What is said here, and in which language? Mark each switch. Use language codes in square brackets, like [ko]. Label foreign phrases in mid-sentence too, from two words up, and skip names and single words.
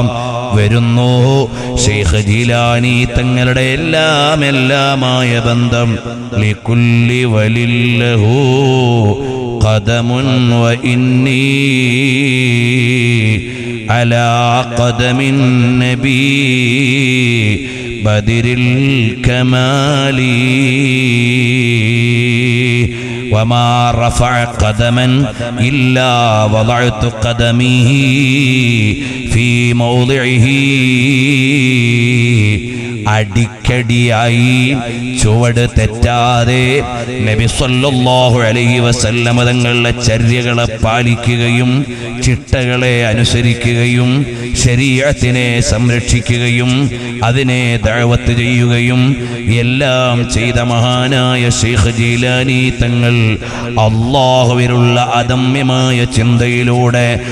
[ml] വരുന്നു ശൈഖ് ജീലാനി തങ്ങളുടെ എല്ലാമായ ബന്ധം. [ar] لكل ولي له قدم و إني على قدم النبي بدر الكمال وما رفع قدما إلا وضعت قدمه في موضعه. [ml] അടിക്കടിയായി ചുവട് തെറ്റാതെ നബി [ar] صلى الله عليه وسلم [ml] തങ്ങളുടെ ചര്യകളെ പാലിക്കുകയും ചിട്ടകളെ അനുസരിക്കുകയും ശരീഅത്തിനെ സംരക്ഷിക്കുകയും അതിനെ ദഅവത്ത് ചെയ്യുകയും എല്ലാം ചെയ്ത മഹാനായ ശൈഖ് ജീലാനി തങ്ങൾ അല്ലാഹുവിലുള്ള അദമ്യമായ ചിന്തയിലൂടെ